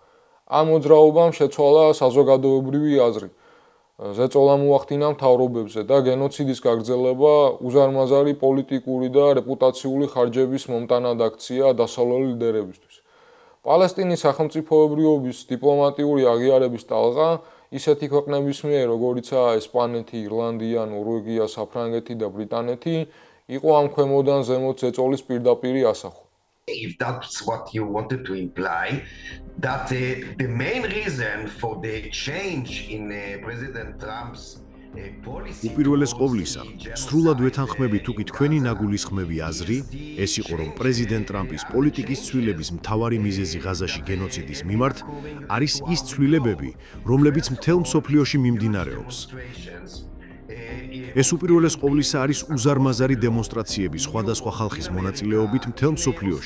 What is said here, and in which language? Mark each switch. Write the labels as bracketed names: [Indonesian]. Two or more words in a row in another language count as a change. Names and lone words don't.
[Georgian] ამ მოძრაობამ შეცვალა საზოგადოებრივი აზრი ზეწოლა მოახდინა მთავრობებზე და გენოციდის გაგრძელება უზარმაზარი პოლიტიკური და რეპუტაციული ხარჯების მომტანად აქცია დასავლელი ლიდერებისთვის. პალესტინის სახელმწიფოებრიობის დიპლომატიური აღიარების ტალღა ისეთი ქვეყნების მიერ, როგორიცაა ესპანეთი, ირლანდია, ნორვეგია, საფრანგეთი და ბრიტანეთი, იყო ამ ქვემოდან ზემოთ ზეწოლის პირდაპირი ასახვა. [English] If that's what you wanted to imply, that the main reason for the change in President Trump's policy. [Georgian] უპირველეს ყოვლისა, სრულად ვეთანხმებით თუ კი თქვენი ნაგულისხმები აზრი, ეს იყო რომ პრეზიდენტ ტრამპის პოლიტიკის ცვლილების მთავარი მიზეზი ღაზაში გენოციდის მიმართ არის ის ცვლილებები, რომლებიც მთელ მსოფლიოში მიმდინარეობს. ეს უპირველეს ყოვლისა არის უზარმაზარი დემონსტრაციები სხვადასხვა ხალხის მონაწილეობით მთელ მსოფლიოში.